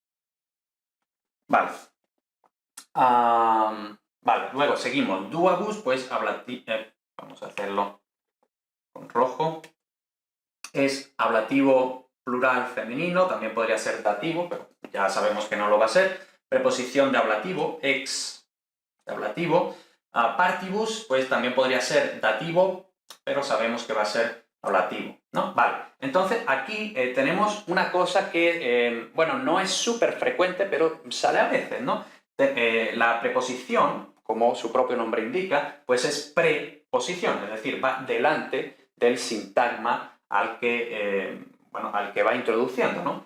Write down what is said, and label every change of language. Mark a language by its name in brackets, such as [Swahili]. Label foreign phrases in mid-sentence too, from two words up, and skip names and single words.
[Spanish] Vale. Vale, luego seguimos. Duabus, pues vamos a hacerlo con rojo. Es ablativo plural femenino, también podría ser dativo, pero ya sabemos que no lo va a ser. Preposición de ablativo, ex de ablativo. Partibus, pues también podría ser dativo, pero sabemos que va a ser ablativo, ¿no? Vale, entonces aquí tenemos una cosa que, bueno, no es súper frecuente, pero sale a veces, ¿no? la preposición, como su propio nombre indica, pues es preposición, es decir, va delante del sintagma al que va introduciendo, ¿no?